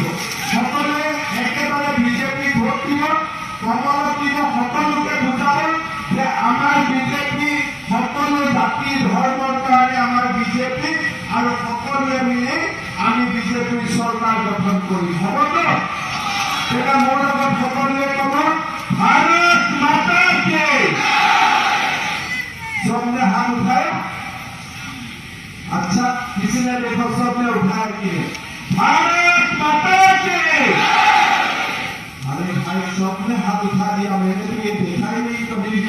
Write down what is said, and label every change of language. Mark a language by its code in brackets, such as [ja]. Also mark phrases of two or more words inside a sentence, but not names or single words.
[as] সকলোৱে একেবাৰে বিজেপি ভোট দিব, কমলত দিব, সকলোকে বুজাব যে আমাৰ বিজেপি সকলো জাতি ধৰ্মৰ কাৰণে আমাৰ বিজেপি, আৰু সকলোৱে মিলি আমি বিজেপিৰ চৰকাৰ গঠন কৰিম। হ'বতো? তেতিয়া মোৰ লগত সকলোৱে ক'ব [hi] भारत माता की सबने हाथ उठाया? अच्छा, किसी ने देखो सबने उठाया कि भारत माता की। अरे भाई सबने हाथ उठा दिया, मैंने तो ये देखा ही नहीं कभी भी।